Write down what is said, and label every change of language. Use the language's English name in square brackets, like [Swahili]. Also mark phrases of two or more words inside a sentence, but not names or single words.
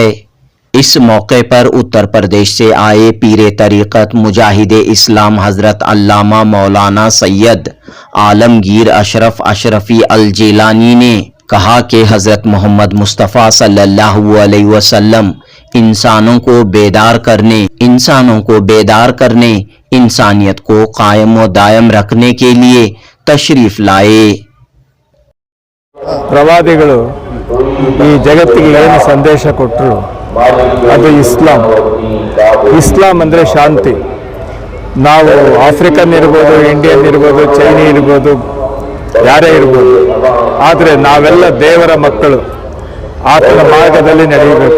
[Urdu] اس موقع پر اتر پردیش سے آئے پیر طریقت مجاہد اسلام حضرت علامہ مولانا سید عالمگیر اشرف اشرفی الجیلانی نے کہا کہ حضرت محمد مصطفیٰ [Arabic] صلی اللہ علیہ وسلم [Urdu] انسانوں کو بیدار کرنے، انسانیت کو قائم و دائم رکھنے کے لیے تشریف لائے۔ [Kannada] ಪ್ರವಾದಿಗಳು ಈ ಜಗತ್ತಿಗೆ ಏನು ಸಂದೇಶ ಕೊಟ್ಟರು ಅದು ಇಸ್ಲಾಂ ಅಂದರೆ ಶಾಂತಿ। ನಾವು ಆಫ್ರಿಕನ್ ಇರ್ಬೋದು, ಇಂಡಿಯನ್ ಇರ್ಬೋದು, ಚೈನಿ ಇರ್ಬೋದು, ಯಾರೇ ಇರ್ಬೋದು, ಆದರೆ ನಾವೆಲ್ಲ ದೇವರ ಮಕ್ಕಳು, ಆತನ ಮಾರ್ಗದಲ್ಲಿ ನಡೆಯಬೇಕು।